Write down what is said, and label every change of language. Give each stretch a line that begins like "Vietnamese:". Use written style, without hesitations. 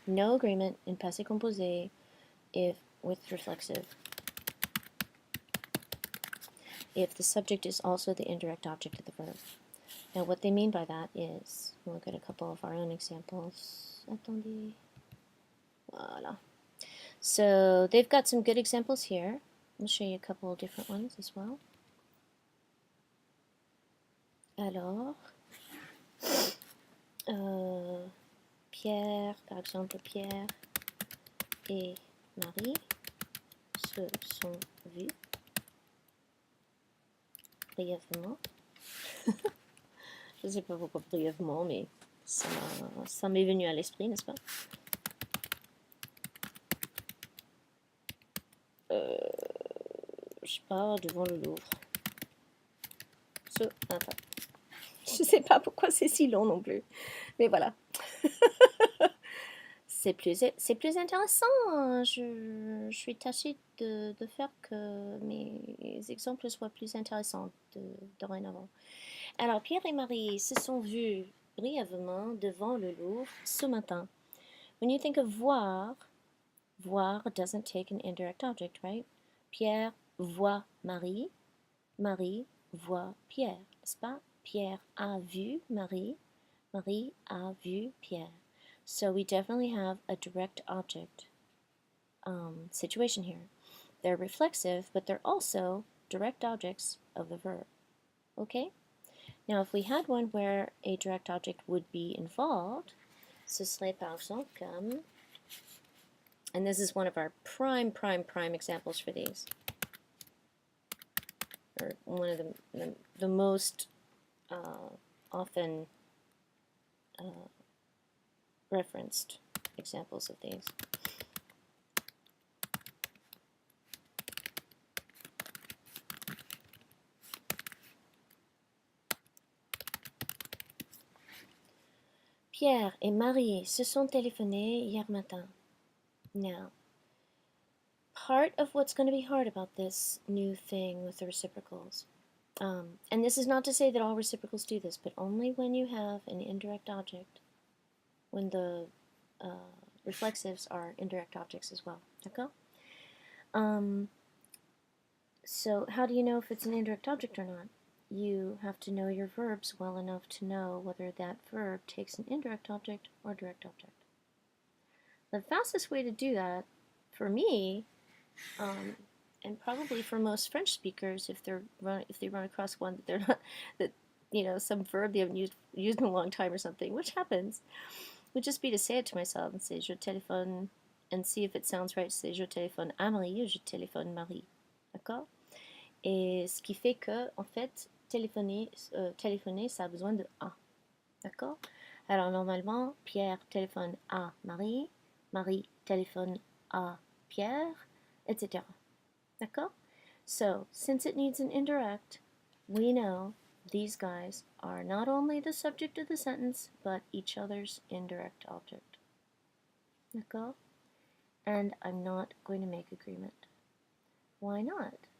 English: No agreement in passé composé if with reflexive if the subject is also the indirect object of the verb. Now what they mean by that is, we'll look at a couple of our own examples.
French: Attendez. Voilà.
English: So they've got some good examples here. I'll show you a couple of different ones as well.
French: Alors, Pierre, par exemple, Pierre et Marie se sont vus brièvement. Je ne sais pas pourquoi brièvement, mais ça m'est venu à l'esprit, n'est-ce pas? Je pars devant le Louvre. Attends. Je ne sais pas pourquoi c'est si long non plus. Mais voilà. C'est plus intéressant. Je suis tâchée de faire que mes exemples soient plus intéressants dorénavant. Alors, Pierre et Marie se sont vus brièvement devant le Louvre ce matin.
English: When you think of voir, voir doesn't take an indirect object, right?
French: Pierre voit Marie, Marie voit Pierre, n'est-ce pas? Pierre a vu Marie, Marie a vu Pierre.
English: So we definitely have a direct object situation here. They're reflexive, but they're also direct objects of the verb. Okay? Now, if we had one where a direct object would be involved,
French: ce serait par exemple comme,
English: and this is one of our prime examples for these, or one of the most often referenced examples of these.
French: Pierre et Marie se sont téléphonés hier matin.
English: Now, part of what's going to be hard about this new thing with the reciprocals, and this is not to say that all reciprocals do this, but only when you have an indirect object, when the reflexives are indirect objects as well.
French: D'accord?
English: So how do you know if it's an indirect object or not? You have to know your verbs well enough to know whether that verb takes an indirect object or direct object. The fastest way to do that, for me, and probably for most French speakers, if they run across one that they're not, that some verb they haven't used in a long time or something, which happens, would just be to say it to myself and say
French: je téléphone,
English: and see if it sounds right. Say
French: je téléphone à Marie ou je téléphone Marie, d'accord? Et ce qui fait que en fait téléphoner ça a besoin de a, d'accord? Alors normalement Pierre téléphone à Marie, Marie téléphone à Pierre, etc. D'accord?
English: So, since it needs an indirect, we know these guys are not only the subject of the sentence, but each other's indirect object.
French: D'accord?
English: And I'm not going to make agreement. Why not?